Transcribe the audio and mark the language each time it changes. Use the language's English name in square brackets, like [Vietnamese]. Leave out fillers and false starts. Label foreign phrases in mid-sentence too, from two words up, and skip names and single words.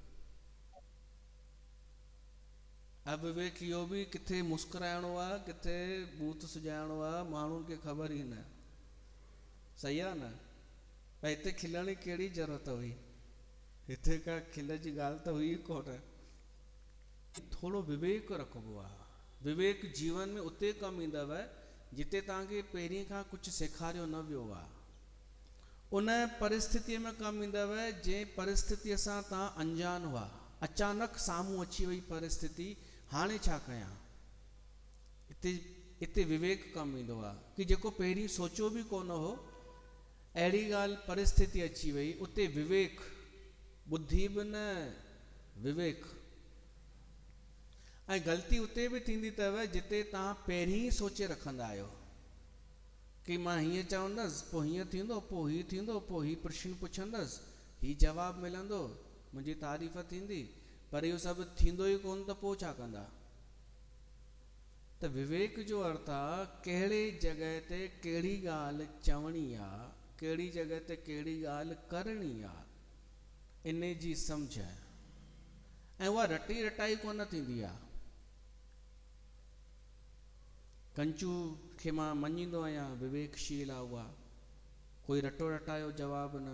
[Sindhi] अविवेक इहो बि किथे मुस्कुराइणो आहे, किथे बूथ सुॼाइणो आहे, माण्हुनि खे ख़बर ई न। सही आहे न? भाई हिते खिलण जी कहिड़ी ज़रूरत हुई, हिते का खिल जी ॻाल्हि त हुई कोन। थोरो विवेक रखिबो आहे। विवेक जीवन में उते कमु ईंदव जिते तव्हांखे पहिरीं खां कुझु सेखारियो न वियो आहे। उन परिस्थितीअ में कमु ईंदव जंहिं परिस्थितीअ सां तव्हां अनजान हुआ, अचानक साम्हूं अची वई परिस्थिती, हाणे छा कयां? हिते विवेक कमु ईंदो आहे कि जेको पहिरीं सोचियो बि कोन हो, अहिड़ी ॻाल्हि परिस्थिती अची वई, उते विवेक, बुद्धि बि न, विवेक। ऐं ग़लती उते बि थींदी अथव जिते तव्हां पहिरीं सोचे रखंदा आहियो कि मां हीअं चवंदसि, पोइ हीअं थींदो, पोइ हीअं थींदो, पोइ हीअ प्रश्न पुछंदसि, हीअ जवाबु मिलंदो, मुंहिंजी तारीफ़ थींदी, पर इहो सभु थींदो ई कोन त पोइ छा कंदा? त विवेक जो अर्थ आहे कहिड़े जॻह ते कहिड़ी ॻाल्हि चवणी आहे, कहिड़ी जॻह ते कहिड़ी ॻाल्हि करणी आहे, इन जी सम्झ। ऐं उहा रटी रटाई कोन थींदी आहे। कंचू खे मां मञींदो आहियां, विवेकशील आहे उहा, कोई रटो रटायो जवाबु न।